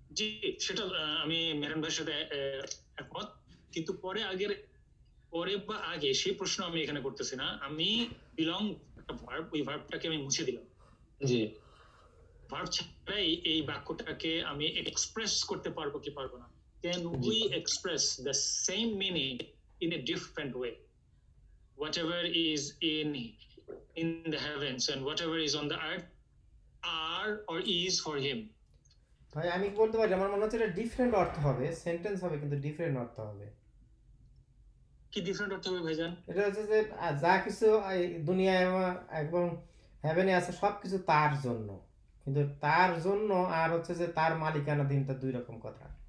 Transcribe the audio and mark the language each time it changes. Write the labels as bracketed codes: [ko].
[bn] জি, সেটা আমি মেরান ভাইয়ের সাথে একমত, কিন্তু পরে বা আগে সেই প্রশ্ন আমি এখানে করতেছি না। আমি বিলং একটা ভার্ব, ওই ভার্বটাকে আমি মুছে দিলাম। জি, ভার্ব ছাড়াই এই বাক্যটাকে আমি এক্সপ্রেস করতে পারবো কি পারবো না? [en] Can we express the same meaning in a different way? Whatever is in the heavens and whatever is on the earth are or is for him. [bn] ভাই আমি বলতে পারি, আমার মনে হচ্ছে এটা ডিফারেন্ট অর্থ হবে, সেন্টেন্স হবে কিন্তু ডিফারেন্ট অর্থ হবে। কি ডিফারেন্ট অর্থ হবে ভাইজান? এটা হচ্ছে যে যা কিছু এই দুনিয়ায় একদম হেভেনে আছে সব কিছু তার জন্য, কিন্তু তার জন্য আর হচ্ছে যে তার মালিকানাধীনটা দুই রকম কথা।